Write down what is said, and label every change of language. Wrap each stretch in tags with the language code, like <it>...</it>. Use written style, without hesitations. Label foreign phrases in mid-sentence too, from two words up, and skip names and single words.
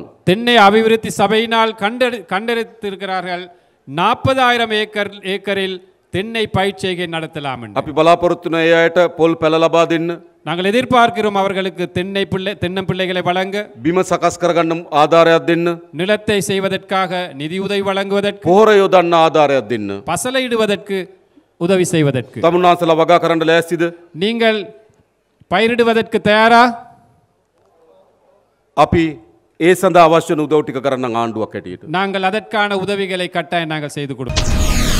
<ta>தென்னை அபிவிருத்தி சபையினால் கண்டெடுத்திருக்கிறார்கள் 40,000 ஏக்கரில் தென்னை பயிர்ச்செய்கை நடத்தலாம் என்று.</ta> <si>අපි බලාපොරොත්තු වෙන ඒ අයට පොල් පැල ලබා දෙන්න.</si> <ta>நாங்கள் எதிர்பார்க்கிறோம் அவர்களுக்கு தென்னம்பிள்ளைகளை வழங்க,</ta> <si>බිම සකස් කරගන්න ආධාරයක් දෙන්න.</si> <ta>நிலத்தை செய்வதற்காக நிதியுதவி வழங்குவதற்கு,</ta> <si>පොහොර යොදන්න ආධාරයක් දෙන්න.</si> <ta>பசலையிடுவதற்கு உதவி செய்வதற்கு.</ta> <si>තමුන්නාන්සලා වගා කරන්න ලෑස්තිද?</si> <ta>நீங்கள் பயிரிடுவதற்கு தயாரா?</ta> <si>අපි ඒ සඳහා අවශ්‍ය වන උදව් ටික කරන්න ආණ්ඩුවක් හැටියට.</si> <ta>நாங்கள் அதற்கான உதவிகளை கட்டாயம் நாங்கள் செய்து கொடுப்போம்.</ta>